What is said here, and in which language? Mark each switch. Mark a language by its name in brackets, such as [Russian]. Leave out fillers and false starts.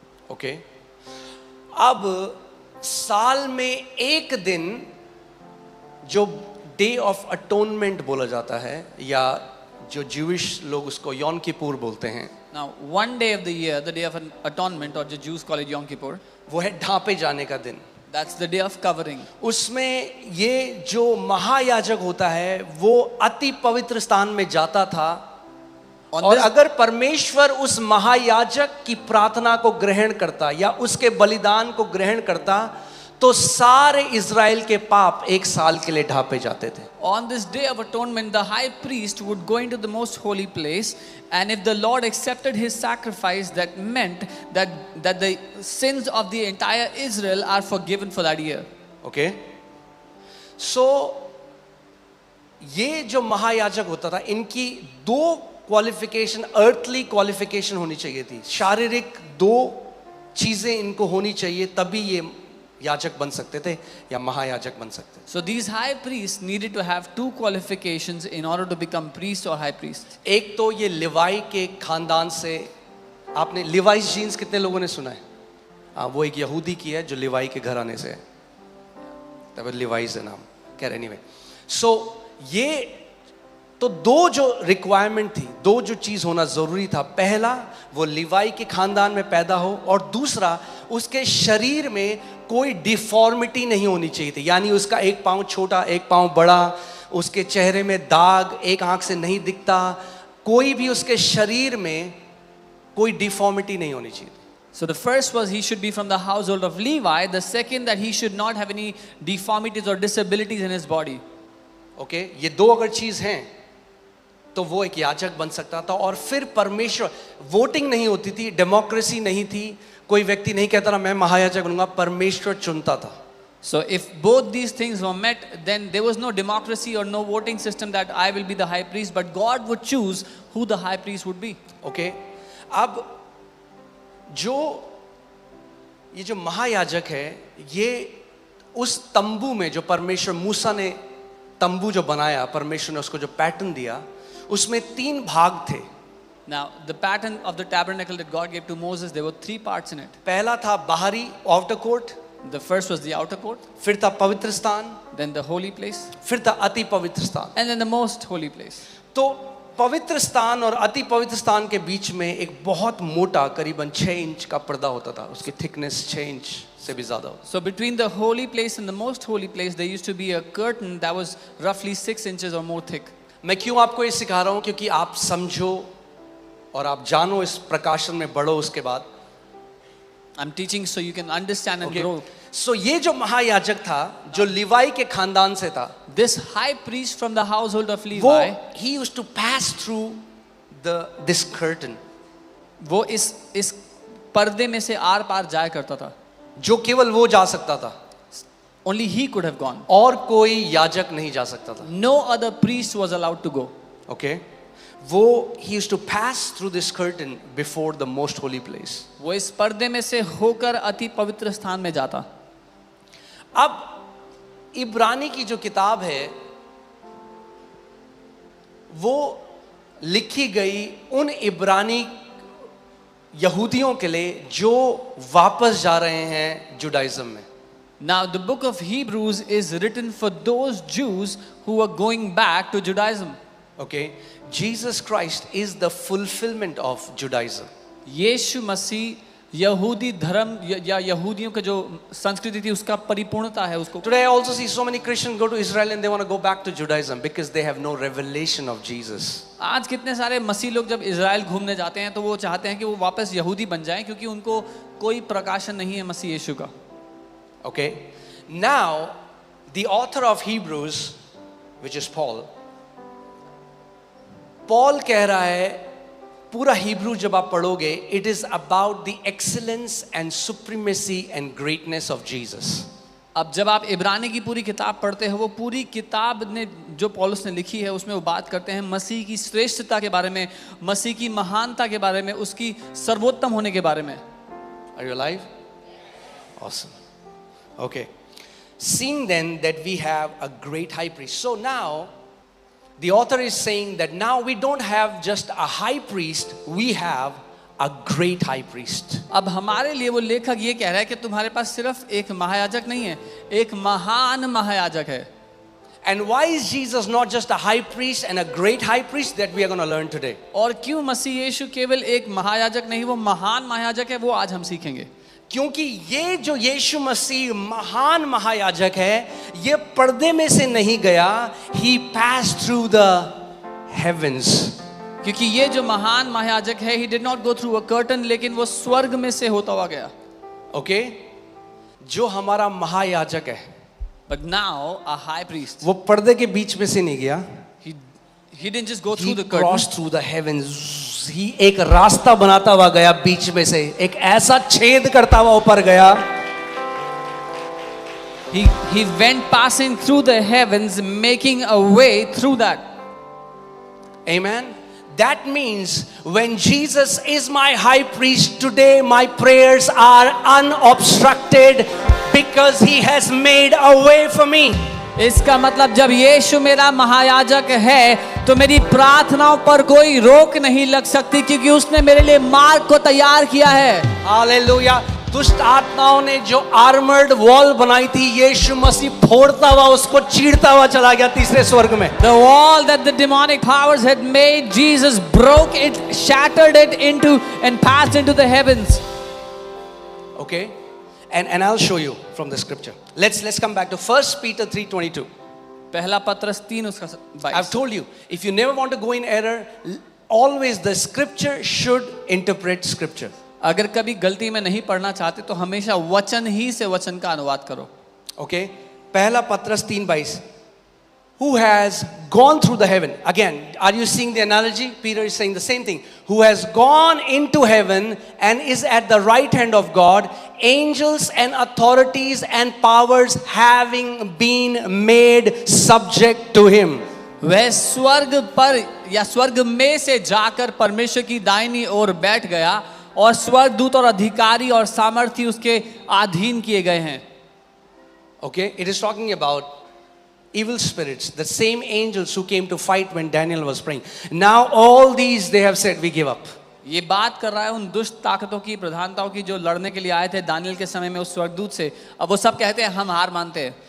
[Hindi] Okay, अब साल में एक दिन जो डे ऑफ अटोनमेंट बोला जाता है, या जो ज्यूइश लोग उसको यौम किपुर बोलते हैं, [English] Now, one day of the year, the day of an atonement, or the Jews call it Yom Kippur, [Hindi] वो है ढांपे जाने का दिन। [English] that's the day of covering. [Hindi] उसमें ये जो महायाजक होता है वो अति पवित्र स्थान में जाता था, [English] On [Hindi] और [English] this, [Hindi] अगर परमेश्वर उस महायाजक की प्रार्थना को ग्रहण करता या उसके बलिदान को ग्रहण करता तो सारे इज़राइल के पाप एक साल के लिए ढांपे जाते थे। [English] on this day of atonement, the high priest would go into the most holy place, and if the Lord accepted his sacrifice, that meant that the sins of the entire Israel are forgiven for that year. [Hindi] Okay, सो ये जो महायाजक होता था, इनकी 2 qualification, earthly qualification होनी चाहिए थी। शारीरिक 2 चीजें इनको होनी चाहिए, तभी ये याजक बन सकते थे या महायाजक बन सकते थे। [English] So these high priests needed to have 2 qualifications in order to become priest or high priest. [Hindi] एक तो ये लिवाई के खानदान से, आपने लिवाइस जीन्स कितने लोगों ने सुना है? हाँ, वो एक यहूदी की है जो लिवाई के घराने से है, तब लिवाइस है नाम। कह रहे anyway, सो ये तो 2 जो रिक्वायरमेंट थी, 2 जो चीज होना जरूरी था, पहला वो लिवाई के खानदान में पैदा हो, और दूसरा उसके शरीर में कोई डिफॉर्मिटी नहीं होनी चाहिए थी। यानी उसका एक पाँव छोटा, एक पाँव बड़ा, उसके चेहरे में दाग, एक आंख से नहीं दिखता, कोई भी उसके शरीर में कोई डिफॉर्मिटी नहीं होनी चाहिए। [English] So the first was he should be from the household of Levi. The second that he should not have any deformities or disabilities in his body. [Hindi] Okay, ये 2 अगर चीज हैं तो वो एक याजक बन सकता था। और फिर परमेश्वर, वोटिंग नहीं होती थी, डेमोक्रेसी नहीं थी, कोई व्यक्ति नहीं कहता ना मैं महायाजक बनूंगा, परमेश्वर चुनता था। [English] So if both these things were met, then there was no democracy or no voting system that I will be the high priest, but God would choose who the high priest would be. [Hindi] Okay, अब जो ये जो महायाजक है, ये उस तंबू में जो परमेश्वर, मूसा ने तंबू जो बनाया, परमेश्वर ने उसको जो पैटर्न दिया, उसमें 3 भाग थे। [English] Now the pattern of the tabernacle that God gave to Moses, there were 3 parts in it. [Hindi] पहला था बाहरी, outer court, [English] The first was the outer court, [Hindi] फिर था पवित्र स्थान, [English] then the holy place, [Hindi] फिर था अति पवित्र स्थान। [English] and then the most holy place. [Hindi] तो पवित्र स्थान और अति पवित्र स्थान के बीच में एक बहुत मोटा, करीबन 6 इंच का पर्दा होता था, उसकी थिकनेस 6 इंच से भी ज्यादा होता। [English] So between the holy place and the most holy place, there used to be a curtain that was roughly 6 inches or more thick. [Hindi] मैं क्यों आपको ये सिखा रहा हूँ? क्योंकि आप समझो और आप जानो, इस प्रकाशन में बढ़ो। उसके बाद [English] I'm teaching so you can understand and grow. [Hindi] सो ये जो महायाजक था, जो लिवाई के खानदान से था, [English] This high priest from the household of [Hindi] वो [English] Levi, he used to pass through this curtain, [Hindi] वो इस पर्दे में से आर पार जाया करता था. जो केवल वो जा सकता था, [English] Only he could have gone. [Hindi] और कोई याजक नहीं जा सकता था। [English] No other priest was allowed to go. Okay, वो he used to pass through this curtain before the most holy place. [Hindi] वो इस पर्दे में से होकर अति पवित्र स्थान में जाता. अब इब्रानी की जो किताब है, वो लिखी गई उन इब्रानी यहूदियों के लिए जो वापस जा रहे हैं जुडाइज्म में। [English] Now the book of Hebrews is written for those Jews who are going back to Judaism. Okay, Jesus Christ is the fulfillment of Judaism. [Hindi] यीशु मसीह यहूदी धर्म या यहूदियों का जो संस्कृति थी उसका परिपूर्णता है उसको. [English] Today I also see so many Christians go to Israel and they want to go back to Judaism because they have no revelation of Jesus. [Hindi] आज कितने सारे मसीह लोग जब इजराइल घूमने जाते हैं तो वो चाहते हैं कि वो वापस यहूदी बन जाएं क्योंकि उनको कोई प्रकाशन नहीं है मसीह यीशु का. [English] Okay, now the author of Hebrews, which is Paul [Hindi] कह रहा है, पूरा हिब्रू जब आप पढ़ोगे, [English] it is about the excellence and supremacy and greatness of Jesus. [Hindi] अब जब आप इब्रानी की पूरी किताब पढ़ते हो, वो पूरी किताब ने जो पौलुस ने लिखी है उसमें वो बात करते हैं मसीह की श्रेष्ठता के बारे में, मसीह की महानता के बारे में, उसकी सर्वोत्तम होने के बारे में. [English] Are you alive? Awesome. Okay. Seeing then that we have a great high priest. So now the author is saying that now we don't have just a high priest, we have a great high priest. [Hindi] अब हमारे लिए वो लेखक ये कह रहा है कि तुम्हारे पास सिर्फ एक महायाजक नहीं है, एक महान महायाजक है. [English] And why is Jesus not just a high priest and a great high priest? That we are going to learn today. [Hindi] और क्यों मसीह यीशु केवल एक महायाजक नहीं, वो महान महायाजक है, वो आज हम सीखेंगे. क्योंकि ये जो यीशु मसीह महान महायाजक है, ये पर्दे में से नहीं गया, [English] he passed through the heavens. [Hindi] क्योंकि ये जो महान महायाजक है, [English] he did not go through a curtain, [Hindi] लेकिन वो स्वर्ग में से होता हुआ गया. ओके, जो हमारा महायाजक है, [English] But now a high priest, [Hindi] वो पर्दे के बीच में से नहीं गया, [English] he didn't just go he through the curtain. crossed through the heavens. [Hindi] ही एक रास्ता बनाता हुआ गया बीच में से, एक ऐसा छेद करता हुआ ऊपर गया. [English] He went passing through the heavens, making a way through that. Amen. That means when Jesus is my high priest today, my prayers are unobstructed because he has made a way for me. [Hindi] इसका मतलब जब यीशु मेरा महायाजक है तो मेरी प्रार्थनाओं पर कोई रोक नहीं लग सकती, क्योंकि उसने मेरे लिए मार्ग को तैयार किया है। हालेलुया। दुष्ट आत्माओं ने जो आर्मर्ड वॉल बनाई थी, यीशु मसीह फोड़ता हुआ उसको चीरता हुआ चला गया तीसरे स्वर्ग में। [English] The wall that the demonic powers had made, Jesus broke it, shattered it into and passed into the heavens. Okay, and I'll show you from the scripture. Let's come back to 1 Peter 3:22. [Hindi] पहला पत्रस 3 उसका 22। [English] I've told you, if you never want to go in error, always the scripture should interpret scripture. [Hindi] अगर कभी गलती में नहीं पढ़ना चाहते तो हमेशा वचन ही से वचन का अनुवाद करो। Okay, पहला पत्रस 3:22. [English] Who has gone through the heaven? Again, are you seeing the analogy? Peter is saying the same thing. Who has gone into heaven and is at the right hand of God, angels and authorities and powers having been made subject to him. [Hindi] वह स्वर्ग पर या स्वर्ग में से जाकर परमेश्वर की दाहिनी ओर बैठ गया और स्वर्गदूत और अधिकारी और सामर्थी उसके अधीन किए गए हैं। [English] Okay, it is talking about evil spirits, the same angels who came to fight when Daniel was praying. Now all these they have said, we give up. [Hindi] ये बात कर रहा है उन दुष्ट ताकतों की, प्रधानताओं की, जो लड़ने के लिए आए थे दानियल के समय में उस स्वर्गदूत से। अब वो सब कहते हैं हम हार मानते हैं।